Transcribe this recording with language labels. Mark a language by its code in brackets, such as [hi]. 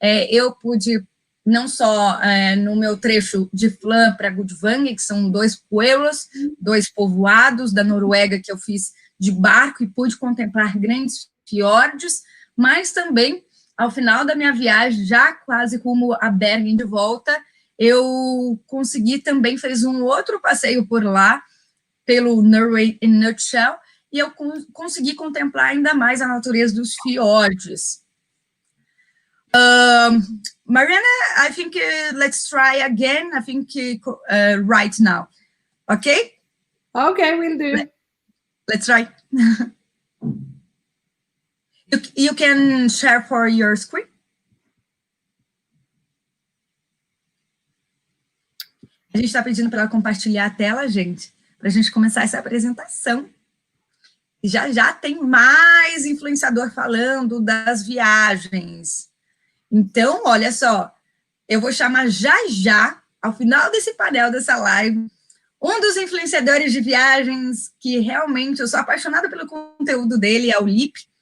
[pt] Eu pude, não só no meu trecho de Flan para Gudvangen, que são 2 pueblos, 2 povoados da Noruega que eu fiz de barco e pude contemplar grandes fiordes, mas também, ao final da minha viagem, já quase rumo a Bergen de volta, eu consegui também fazer um outro passeio por lá, pelo Norway in Nutshell, e eu consegui contemplar ainda mais a natureza dos fiordes. [en] Mariana, I think let's try again. I think right now. Okay? Okay, we'll do. Let's try. You can share for your screen. [pt] A gente está pedindo para ela compartilhar a tela, gente, para a gente começar essa apresentação. E já tem mais influenciador falando das viagens. Então, olha só, eu vou chamar já, ao final desse painel, dessa live, um dos influenciadores de viagens que realmente eu sou apaixonada pelo conteúdo dele, é o Lip.